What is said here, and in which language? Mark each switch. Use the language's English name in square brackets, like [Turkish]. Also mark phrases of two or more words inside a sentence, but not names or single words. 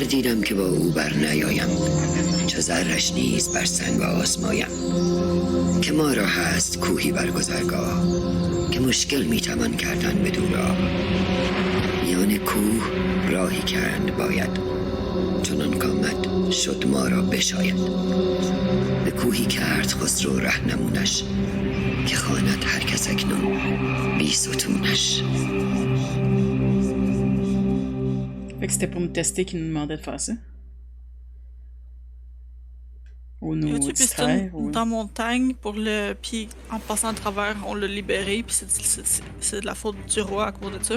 [Persian] دیدم که با او بر نیایم چو زرش نیز بر سنگ آسمایم که ما را هست کوهی بر گذرگاه که مشکل میتوان کردن به دورا میان کوه راهی کرد باید چنان کامد شد ما را بشاید به کوهی کرد خسرو رهنمونش که خواند هر کس اکنون بی ستونش. [French] Fait que c'était pour me tester qu'il nous demandait de faire ça. Ou nous Tu distraire. Ou... dans montagne pour le. Puis en passant à travers, on l'a libéré. Puis c'est de la faute du roi à cause de ça.